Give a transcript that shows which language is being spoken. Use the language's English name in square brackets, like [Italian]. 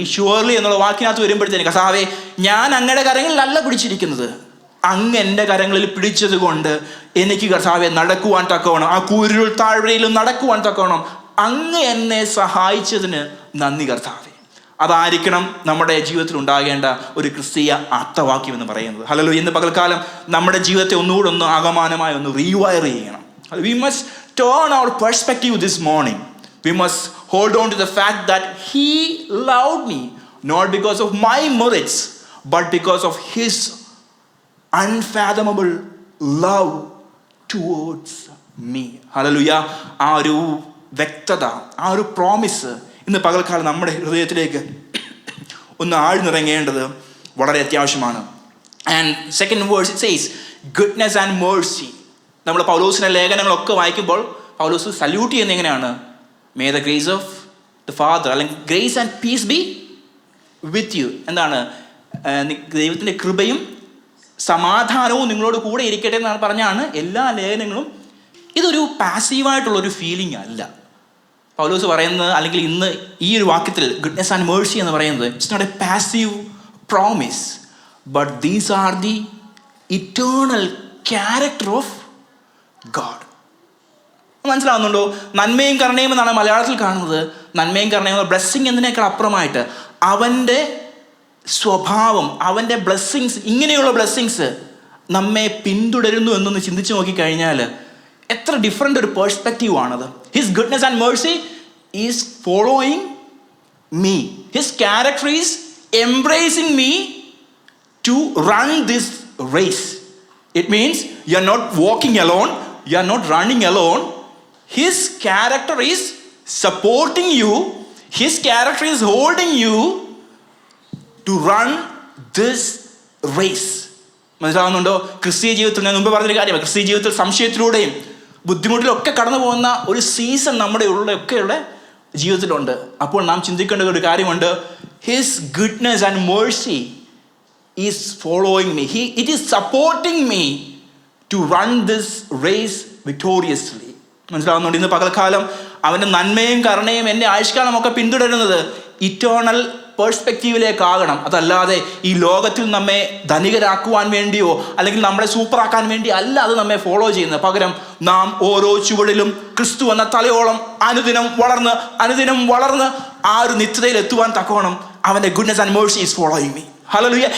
[Malayalam] ഈ ഷുവർലി എന്നുള്ള വാക്കിനകത്ത് വരുമ്പോഴത്തേന്, കർത്താവെ, ഞാൻ അങ്ങയുടെ കരങ്ങളിലല്ല പിടിച്ചിരിക്കുന്നത്, അങ്ങ് എൻ്റെ കരങ്ങളിൽ പിടിച്ചത് കൊണ്ട് എനിക്ക് കർത്താവെ നടക്കുവാൻ തക്കവണ്ണം, ആ കൂരിരുൾ താഴ്വരയിലും നടക്കുവാൻ തക്കവണ്ണം അങ്ങ് എന്നെ സഹായിച്ചതിന് നന്ദി കർത്താവെ. അതായിരിക്കണം നമ്മുടെ ജീവിതത്തിൽ ഉണ്ടാകേണ്ട ഒരു ക്രിസ്തീയ അർത്ഥവാക്യം എന്ന് പറയുന്നത്. ഹല്ലേലൂയ. ഇന്ന് പകൽക്കാലം നമ്മുടെ ജീവിതത്തെ ഒന്നുകൂടെ ഒന്ന് ആകമാനമായി ഒന്ന് റീവയർ ചെയ്യണം. [English] We must turn our perspective this morning. We must hold on to the fact that He loved me, not because of my merits, but because of His unfathomable love towards me. Hallelujah. [Malayalam] ആ ഒരു വ്യക്തത, ആ ഒരു promise ഇന്ന് പകൽക്കാലം നമ്മുടെ ഹൃദയത്തിലേക്ക് ഒന്ന് ആഴ്ന്നിറങ്ങേണ്ടത് വളരെ അത്യാവശ്യമാണ്. [English] And second verse it says goodness and mercy. [Malayalam] നമ്മൾ പൗലോസിൻ്റെ ലേഖനങ്ങളൊക്കെ വായിക്കുമ്പോൾ പൗലോസ് സല്യൂട്ട് ചെയ്യുന്നത് എങ്ങനെയാണ്? [English] May the grace of the Father, [Malayalam] അല്ലെങ്കിൽ [English] grace and peace be with you. [Malayalam] എന്താണ്? ദൈവത്തിൻ്റെ കൃപയും സമാധാനവും നിങ്ങളോട് കൂടെ ഇരിക്കട്ടെ എന്നാണ് പറഞ്ഞാണ് എല്ലാ ലേഖനങ്ങളും. ഇതൊരു പാസീവായിട്ടുള്ളൊരു ഫീലിംഗ് അല്ല പൗലോസ് പറയുന്നത്. അല്ലെങ്കിൽ ഇന്ന് ഈ ഒരു വാക്യത്തിൽ ഗുഡ്നെസ് ആൻഡ് മേഴ്സി എന്ന് പറയുന്നത് [English] It's not a passive promise, but these are the eternal character of God. [Malayalam] മനസ്സിലാവുന്നുണ്ടോ? നന്മയും കരുണയും എന്നാണ് മലയാളത്തിൽ കാണുന്നത്. നന്മയും കരുണയും ബ്ലെസ്സിങ് എന്നതിനേക്കാൾ അപ്പുറമായിട്ട് അവൻ്റെ സ്വഭാവം, അവൻ്റെ ബ്ലെസ്സിങ്സ്, ഇങ്ങനെയുള്ള ബ്ലെസ്സിങ്സ് നമ്മെ പിന്തുടരുന്നു എന്നൊന്ന് ചിന്തിച്ച് നോക്കിക്കഴിഞ്ഞാൽ എത്ര ഡിഫറെൻ്റ് ഒരു പേഴ്സ്പെക്റ്റീവ് ആണത്. [English] His goodness and mercy is following me. His character is embracing me to run this race. It means you are not walking alone, you are not running alone. His character is supporting you. His character is holding you to run this race. [Malayalam] മനസ്സിലാവുന്നുണ്ടോ? ക്രിസ്തീയ ജീവിതത്തിൽ ഞാൻ മുമ്പ് പറഞ്ഞൊരു കാര്യമാണ്, ക്രിസ്തീയ ജീവിതത്തിൽ സംശയത്തിലൂടെയും ബുദ്ധിമുട്ടിലൊക്കെ കടന്നു പോകുന്ന ഒരു സീസൺ നമ്മുടെ ഒക്കെയുള്ള ജീവിതത്തിലുണ്ട്. അപ്പോൾ നാം ചിന്തിക്കേണ്ട ഒരു കാര്യമുണ്ട്. [English] His goodness and mercy is following me. It is supporting me to run this race victoriously. [Malayalam] മനസ്സിലാവുന്നുണ്ട്? ഇന്ന് പകൽക്കാലം അവൻ്റെ നന്മയും കരുണയും എൻ്റെ ആയുഷ്കാലമൊക്കെ പിന്തുടരുന്നത് ഇറ്റേണൽ പേഴ്സ്പെക്റ്റീവിലേക്കാകണം. അതല്ലാതെ ഈ ലോകത്തിൽ നമ്മെ ധനികരാക്കുവാൻ വേണ്ടിയോ അല്ലെങ്കിൽ നമ്മളെ സൂപ്പറാക്കാൻ വേണ്ടി അല്ല അത് നമ്മെ ഫോളോ ചെയ്യുന്നത്. പകരം നാം ഓരോ ചുവടിലും ക്രിസ്തു എന്ന തലയോളം അനുദിനം വളർന്ന് ആ ഒരു നിത്യതയിൽ എത്തുവാൻ തക്കവണ്ണം അവൻ്റെ [English] Goodness and mercy is following me. [Malayalam] Hallelujah.